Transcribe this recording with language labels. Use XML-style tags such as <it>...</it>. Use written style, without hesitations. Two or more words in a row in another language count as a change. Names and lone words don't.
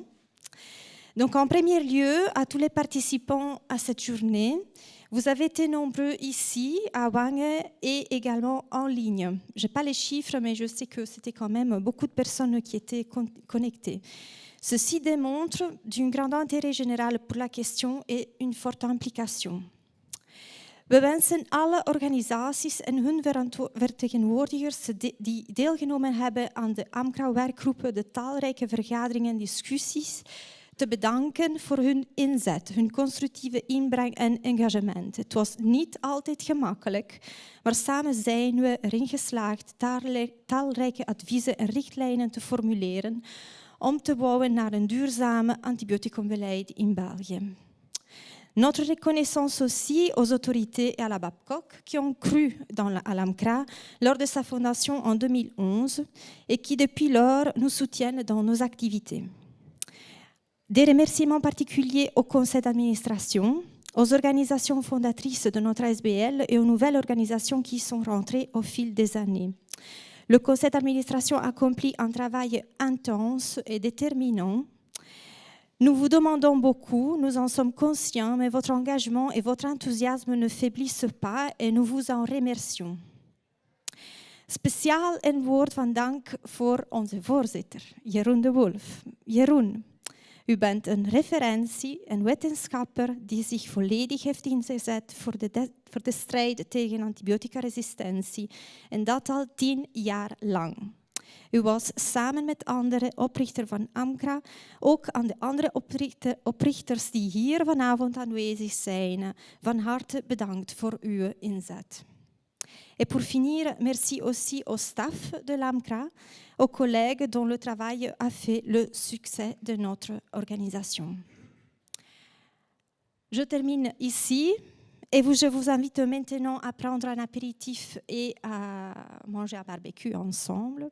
<fr>Donc, en premier lieu, à tous les participants à cette journée, vous avez été nombreux ici, à Wangen, et également en ligne. Je n'ai pas les chiffres, mais je sais que c'était quand même beaucoup de personnes qui étaient connectées. Ceci démontre d'un grand intérêt général pour la question et une forte implication.</fr> <nl>We wensen alle organisaties en hun vertegenwoordigers die deelgenomen hebben aan de AMCRA-werkgroepen, de talrijke vergaderingen en discussies, te bedanken voor hun inzet, hun constructieve inbreng en engagement. Het was niet altijd gemakkelijk, maar samen zijn we erin geslaagd talrijke adviezen en richtlijnen te formuleren om te bouwen naar een duurzame antibioticumbeleid in België.</nl> <fr>Notre reconnaissance aussi aux autorités et à la Babcock qui ont cru à l'AMCRA lors de sa fondation en 2011 et qui depuis lors nous soutiennent dans nos activités. Des remerciements particuliers au conseil d'administration, aux organisations fondatrices de notre ASBL et aux nouvelles organisations qui sont rentrées au fil des années. Le conseil d'administration accomplit un travail intense et déterminant. Nous vous demandons beaucoup, nous en sommes conscients, mais votre engagement et votre enthousiasme ne faiblissent pas et nous vous en remercions.</fr> <nl>Speciaal een woord van dank voor onze voorzitter, Jeroen de Wolf. Jeroen, u bent een referentie, een wetenschapper die zich volledig heeft ingezet voor de strijd tegen antibioticaresistentie en dat al 10 jaar lang. U was samen met andere oprichter van AMCRA, ook aan de andere oprichters die hier vanavond aanwezig zijn, van harte bedankt voor uw inzet.</nl> <fr>Et pour finir, merci aussi au staff de l'AMCRA, aux collègues dont le travail a fait le succès de notre organisation. Je termine ici. Et je vous invite maintenant à prendre un apéritif et à manger un barbecue ensemble.</fr>